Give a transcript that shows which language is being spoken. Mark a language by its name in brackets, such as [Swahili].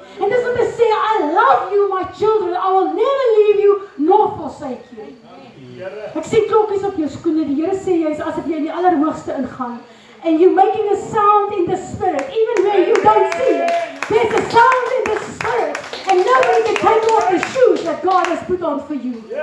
[Afrikaans] En dis wat hy sê, [English] I love you my children, I will never leave you nor forsake you. [Afrikaans] Ek sien klokkies op jou skoene, die Here sê jy is asof jy in die allerhoogste ingaan. [English] And you're making a sound in the spirit, even where you don't see it. There's a sound in the spirit, and nobody can take off the shoes that God has put on for you.